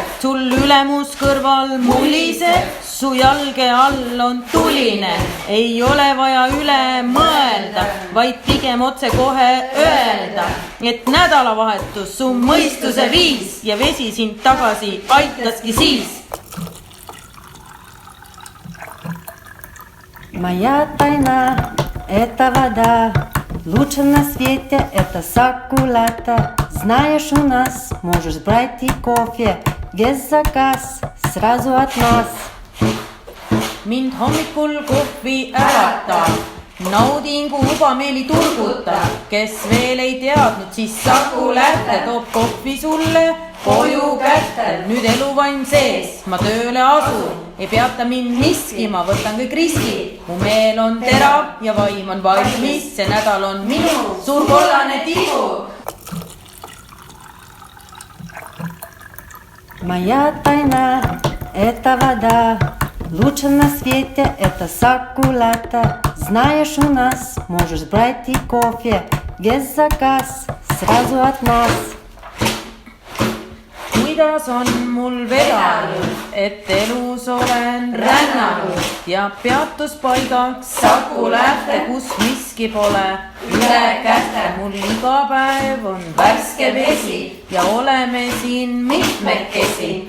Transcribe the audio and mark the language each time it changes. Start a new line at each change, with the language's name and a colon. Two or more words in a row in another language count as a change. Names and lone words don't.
Estonian: Sul ülemus kõrval muliseb, su jalge all on tuline. Ei ole vaja üle mõelda, vaid pigem otse kohe öelda, et nädalavahetus su mõistuse viis ja vesi sind tagasi aitaski siis.
Russian: Моя тайна – это вода. Лучше на свете это саккулата. Знаешь, у нас можешь брать и кофе. Весь заказ сразу от нас.
Estonian: Mind hommikul kohvi äratab, naudingu ubameeli turgutab. Kes veel ei teadnud, siis Saku Lähte toob kohvi sulle koju kätte. Nüüd eluvaim sees, ma tööle asun. Ei peata mind miski, ma võtan kõik riskid. Mu meel on terav ja vaim on valmis. See nädal on minu suur kollane tibu.
Russian: Моя тайна – это вода. Лучше на свете это саккулата. Знаешь, у нас можешь брать и кофе. Весь заказ сразу от нас.
Estonian: Kuidas on mul vedanud, et elus olen rännanud ja peatuspaigaks Saku Lähte, kus miski pole üle kätte. Mul iga päev on värske vesi ja oleme siin mitmekesi.